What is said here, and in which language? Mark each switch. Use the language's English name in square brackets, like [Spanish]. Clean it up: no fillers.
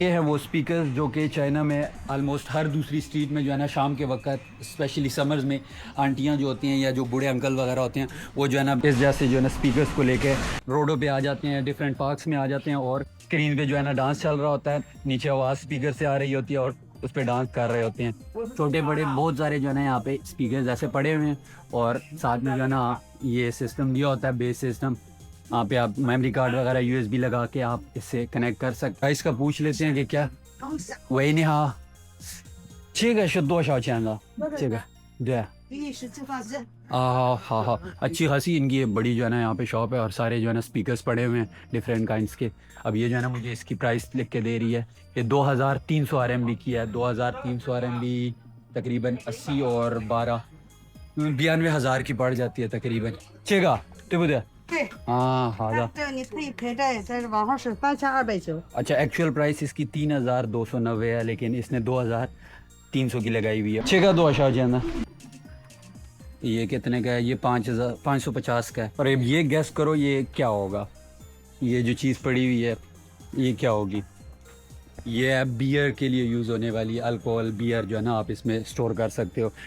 [Hindi] ये है वो स्पीकर्स जो कि चाइना में आलमोस्ट हर दूसरी स्ट्रीट में जो है ना शाम के वक्त, स्पेशली समर्स में, आंटियाँ जो होती हैं या जो बूढ़े अंकल वगैरह होते हैं वो जो है ना इस जैसे जो है ना स्पीकर्स को लेके रोडों पे आ जाते हैं, डिफरेंट पार्क्स में आ जाते हैं और स्क्रीन पे जो है ना डांस चल रहा होता है, नीचे आवाज़ स्पीकर से आ रही होती है और उस पर डांस कर रहे होते हैं। छोटे बड़े बहुत सारे जो है ना यहाँ पे स्पीकर्स ऐसे पड़े हुए हैं और साथ में जो है ना ये सिस्टम दिया होता है, बेस सिस्टम। यहाँ पे आप मेमोरी कार्ड वगैरह USB लगा के आप इससे कनेक्ट कर सकते हैं। इसका पूछ लेते हैं कि क्या वही नहीं। [Chinese] हाँ, 这个是多少钱的？这个对。 [Hindi] हाँ, अच्छी खासी इनकी बड़ी जो है ना यहाँ पे शॉप है और सारे जो है ना स्पीकर्स पड़े हुए हैं डिफरेंट काइंड्स के। अब ये जो है ना मुझे इसकी प्राइस लिख के दे रही है, ये 2300 RMB की है। 2300 RMB तकरीबन 80 और 12 92,000 की पड़ जाती है तकरीबन। चेगा तो हाँ हाँ। [Chinese] 这个你可以陪着，在网上是3290。 [Hindi] अच्छा, एक्चुअल प्राइस इसकी 3290 है, लेकिन इसने 2300 की लगाई हुई है। चेगा 2 ये कितने का है? ये 550 का है। और अब ये गैस करो ये क्या होगा। ये जो चीज़ पड़ी हुई है ये क्या होगी? ये है बियर के लिए यूज़ होने वाली अल्कोहल बियर जो है ना आप इसमें स्टोर कर सकते हो।